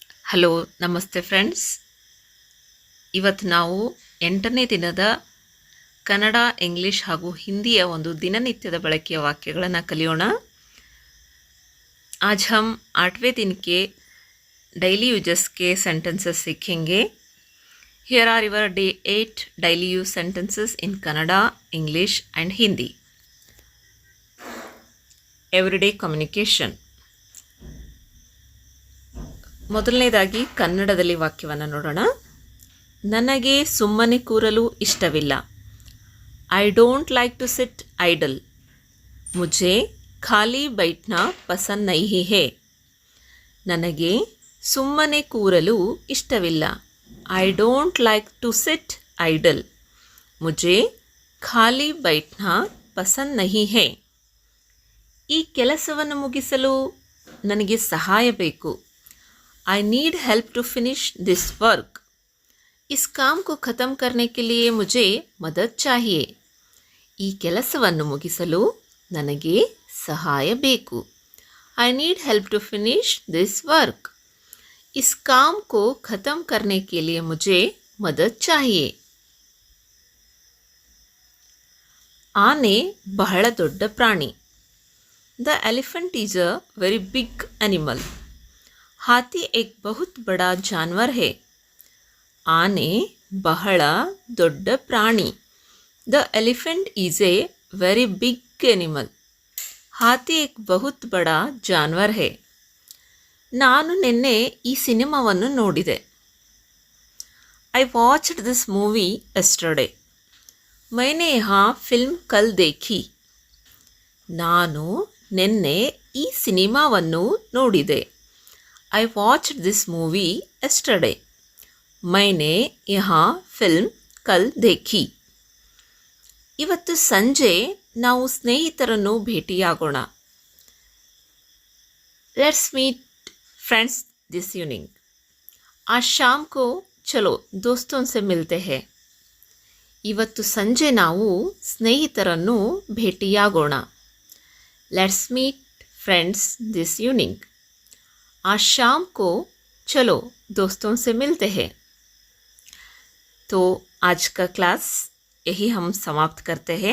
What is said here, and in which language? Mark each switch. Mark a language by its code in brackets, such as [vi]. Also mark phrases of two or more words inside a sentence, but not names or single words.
[kn] ಹಲೋ ನಮಸ್ತೆ ಫ್ರೆಂಡ್ಸ್. ಇವತ್ತು ನಾವು 8ನೇ ದಿನದ ಕನ್ನಡ, ಇಂಗ್ಲಿಷ್ ಹಾಗೂ ಹಿಂದಿಯ ಒಂದು ದಿನನಿತ್ಯದ ಬಳಕೆಯ ವಾಕ್ಯಗಳನ್ನು ಕಲಿಯೋಣ. [hi] आज हम 8वें दिन के [en] daily uses [hi] के सेंटेंसेस सीखेंगे. [en] Here are your day 8 daily use sentences in Kannada, English and Hindi. Everyday communication. [kn] ಮೊದಲನೇದಾಗಿ ಕನ್ನಡದಲ್ಲಿ ವಾಕ್ಯವನ್ನು ನೋಡೋಣ. ನನಗೆ ಸುಮ್ಮನೆ ಕೂರಲು ಇಷ್ಟವಿಲ್ಲ. [en] I don't like to sit idle. [hi] मुझे खाली बैठना पसंद नहीं है. [kn] ನನಗೆ ಸುಮ್ಮನೆ ಕೂರಲು ಇಷ್ಟವಿಲ್ಲ. [en] I don't like to sit idle. [hi] मुझे खाली बैठना पसंद नहीं है. [kn] ಈ ಕೆಲಸವನ್ನು ಮುಗಿಸಲು ನನಗೆ ಸಹಾಯ ಬೇಕು. [en] I need help to finish this work. [hi] इस काम को ख़त्म करने के लिए मुझे मदद चाहिए. [kn] ಈ ಕೆಲಸವನ್ನು ಮುಗಿಸಲು ನನಗೆ ಸಹಾಯ ಬೇಕು. [en] I need help to finish this work. [hi] इस काम को ख़त्म करने के लिए मुझे मदद चाहिए. [kn] ಆನೆ ಬಹಳ ದೊಡ್ಡ ಪ್ರಾಣಿ. [en] The elephant is a very big animal. [hi] हाथी एक बहुत बड़ा जानवर है. [kn] ಆನೆ ಬಹಳ ದೊಡ್ಡ ಪ್ರಾಣಿ. [en] The elephant is a very big animal. [hi] हाथी एक बहुत बड़ा जानवर है. [kn] ನಾನು ನಿನ್ನೆ ಈ ಸಿನಿಮಾವನ್ನು ನೋಡಿದೆ. [en] I watched this movie yesterday. [hi] मैंने यहाँ फिल्म कल देखी. [kn] ನಾನು ನಿನ್ನೆ ಈ ಸಿನಿಮಾವನ್ನು ನೋಡಿದೆ. [en] I watched this movie yesterday. [hi] मैंने यहाँ फिल्म कल देखी. [kn] ಇವತ್ತು ಸಂಜೆ ನಾವು ಸ್ನೇಹಿತರನ್ನು ಭೇಟಿಯಾಗೋಣ. [en] Let's meet friends this evening. [hi] आज शाम को चलो दोस्तों से मिलते हैं. [kn] ಇವತ್ತು ಸಂಜೆ ನಾವು ಸ್ನೇಹಿತರನ್ನು ಭೇಟಿಯಾಗೋಣ. [en] Let's meet friends this evening. [hi] आज शाम को चलो दोस्तों से मिलते हैं. तो आज का क्लास यही हम समाप्त करते हैं.